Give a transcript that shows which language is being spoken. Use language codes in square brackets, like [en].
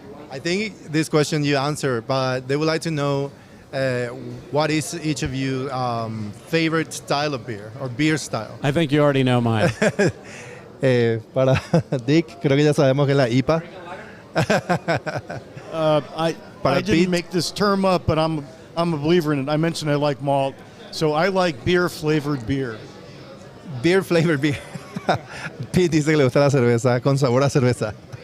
[en] I think this question you answered, but they would like to know what is each of you favorite style of beer or beer style. I think you already know mine. [es] Para Dick, creo que ya sabemos que es la IPA. [en] I Pete? didn't make this term up, but I'm a believer in it. I mentioned I like malt, so I like beer flavored beer. Beer flavored beer. [es] Pete dice que le gusta la cerveza con sabor a cerveza.